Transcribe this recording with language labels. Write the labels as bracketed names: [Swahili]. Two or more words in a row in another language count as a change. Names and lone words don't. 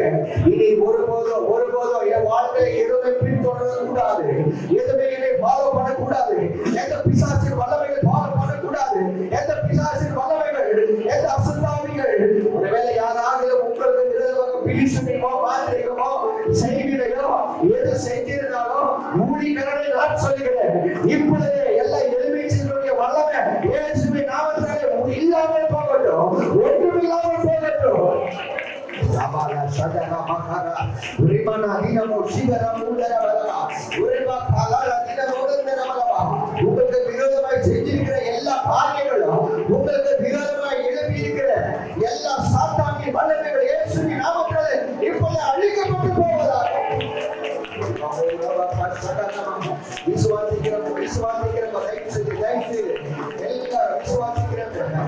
[Tamil] இனி ஒருபோதும் என் வாழ்க்கையை எதுவுமே பின்தொடர கூடாது, எதுவுமே என்னை ஃபாலோ பண்ணக்கூடாது, எந்த பிசாசின் வல்லமைகள் ஃபாலோ பண்ணக்கூடாது, எந்த பிசாசின் வல்லமைகள், எந்த அசுத்தாவிகள் ஒருவேளை யாராவது உங்களுக்கு விரோதமாக பிலிசுமியமோ மாந்திரிகமோ செய்கிறதோ எது செஞ்சிருந்தாலும் ஊழியர்களை நான் சொல்லுகிறேன், இப்பொழுது எல்லா எலுமிச்சைகளுடைய வல்லமை இயேசுவின் நாமத்தினாலே இல்லாமல் போகட்டும், ஒன்றுமில்லாமல் போகட்டும். Sabala sadara makara urimana dinamo shigara mudara balava urima khalala dinamo udara balava உங்களுக்கு விரோதமாய் செஞ்சிருக்கிற எல்லா காரியங்களும், உங்களுக்கு விரோதமாய் எழுப்பி இருக்கிற எல்லா சாத்தானின் வல்லமைகள் இயேசுவின் நாமத்தினாலே இப்போது அழிக்கப்பட்டு போவதாக. விசுவாசிக்கிறோம் தயவு செய்து எல்லாரும் விசுவாசிக்கிறோம்.